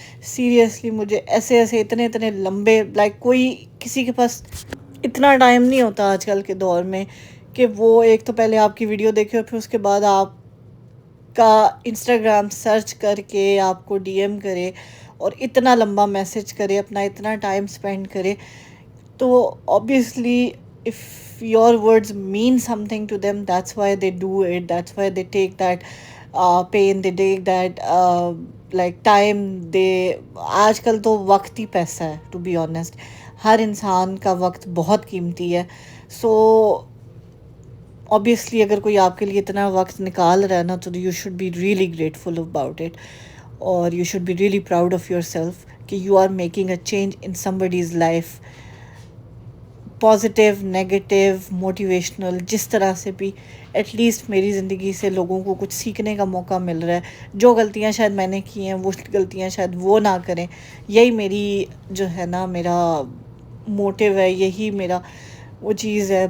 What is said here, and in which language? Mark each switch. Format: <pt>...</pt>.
<ur>Seriously مجھے ایسے اتنے لمبے، لائک کوئی کسی کے پاس اتنا ٹائم نہیں ہوتا آج کل کے دور میں کہ وہ ایک تو پہلے آپ کی ویڈیو دیکھے اور پھر اس کے بعد آپ کا انسٹاگرام سرچ کر کے آپ کو ڈی ایم کرے اور اتنا لمبا میسج کرے، اپنا اتنا ٹائم سپینڈ کرے.</ur> <en>تو obviously if your words mean something to them, that's why they do it, that's why they take that pain, they take that like time.</en> <ur>آج کل تو وقت ہی پیسہ ہے،</ur> <en>to be honest.</en> <ur>ہر انسان کا وقت بہت قیمتی ہے.</ur> <en>so obviously</en> <ur>اگر کوئی آپ کے لیے اتنا وقت نکال رہا ہے نا تو</ur> <en>you should be really grateful about it, اور you should be really proud of yourself کہ you are making a change in somebody's life.</en> <ur>Positive, negative, motivational, جس طرح سے بھی ایٹ لیسٹ میری زندگی سے لوگوں کو کچھ سیکھنے کا موقع مل رہا ہے. جو غلطیاں شاید میں نے کی ہیں وہ غلطیاں شاید وہ نہ کریں، یہی میری جو ہے نا میرا موٹیو ہے، یہی میرا وہ چیز ہے.</ur>